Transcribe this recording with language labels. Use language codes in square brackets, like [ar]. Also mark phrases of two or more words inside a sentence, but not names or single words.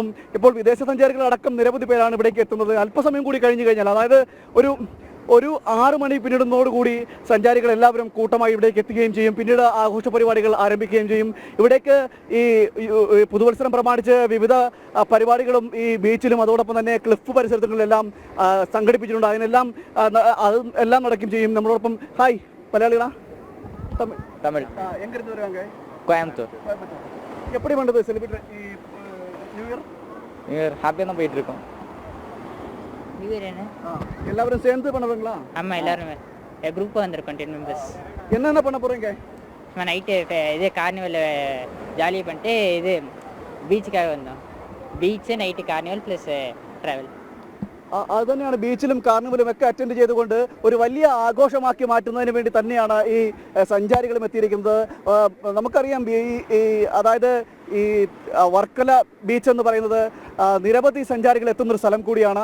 [ml] ഇപ്പോൾ വിദേശ സഞ്ചാരികൾ അടക്കം നിരവധി പേരാണ് ഇവിടേക്ക് എത്തുന്നത്. അല്പസമയം കൂടി കഴിഞ്ഞു കഴിഞ്ഞാൽ, അതായത് ഒരു 6 മണി പിന്നിടുന്നതോടുകൂടി സഞ്ചാരികൾ എല്ലാവരും കൂട്ടമായി ഇവിടേക്ക് എത്തുകയും ചെയ്യും. പിന്നീട് ആഘോഷ പരിപാടികൾ ആരംഭിക്കുകയും ചെയ്യും. ഇവിടേക്ക് ഈ പുതുവത്സരം പ്രമാണിച്ച് വിവിധ പരിപാടികളും ഈ ബീച്ചിലും അതോടൊപ്പം തന്നെ ക്ലിഫ് പരിസരങ്ങളിലെല്ലാം സംഘടിപ്പിച്ചിട്ടുണ്ട്. എല്ലാം നടക്കുകയും ചെയ്യും. നമ്മളോടൊപ്പം ഹായ്, മലയാളികളാ? [ta] தமிழ். எங்கிருந்து வருவாங்க? கோயம்புத்தூர். எப்படி பண்ணுறது [en] celebrate new year? [ta] ஹாப்பியாக தான் போயிட்டு இருக்கோம். [en] new year [ta] என்ன? எல்லாரும் சேர்ந்து பண்ணுவீங்களா? ஆமாம், எல்லாருமே குரூப்பாக வந்திருக்கோம், 10 மெம்பர்ஸ். என்னென்ன பண்ண போகிறீங்க? நம்ம நைட்டு இது கார்னிவல் ஜாலியாக பண்ணிட்டு இது பீச்சுக்காக வந்தோம். [en] beach, night carnival plus travel. [ml] അത് തന്നെയാണ്. ബീച്ചിലും കാർണിവലും ഒക്കെ അറ്റൻഡ് ചെയ്തുകൊണ്ട് ഒരു വലിയ ആഘോഷമാക്കി മാറ്റുന്നതിന് വേണ്ടി തന്നെയാണ് ഈ സഞ്ചാരികളും എത്തിയിരിക്കുന്നത്. നമുക്കറിയാം, അതായത് ഈ വർക്കല ബീച്ച് എന്ന് പറയുന്നത് നിരവധി സഞ്ചാരികൾ എത്തുന്നൊരു സ്ഥലം കൂടിയാണ്.